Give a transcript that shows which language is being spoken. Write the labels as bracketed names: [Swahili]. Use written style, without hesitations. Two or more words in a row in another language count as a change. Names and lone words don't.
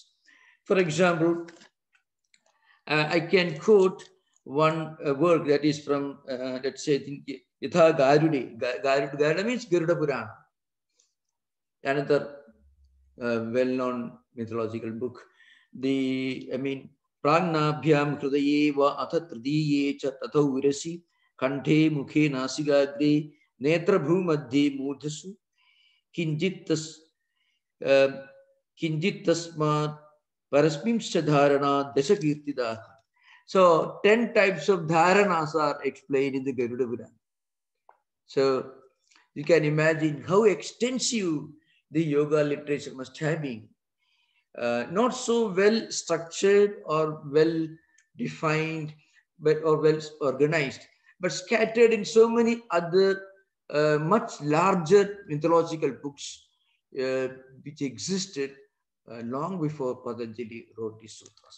[English] For example, I can quote one work that is from, let's say, [Sanskrit] Yatha Garude. [English] Garuda means Garuda Purana, another well-known mythological book. [Sanskrit] Pragnabhyam hrudaye va atha tridiye cha tatho virasi kanthe mukhe nasigagre netra bhumadhye mudhasu kinjittasmat parasmimscha dharana dasakirtidaha. [English] So 10 types of dharanas are explained in the Garuda Purana. So you can imagine how extensive the yoga literature must have been. Not so well structured or well defined, or well organized, but scattered in so many other much larger mythological books which existed long before Patanjali wrote these sutras.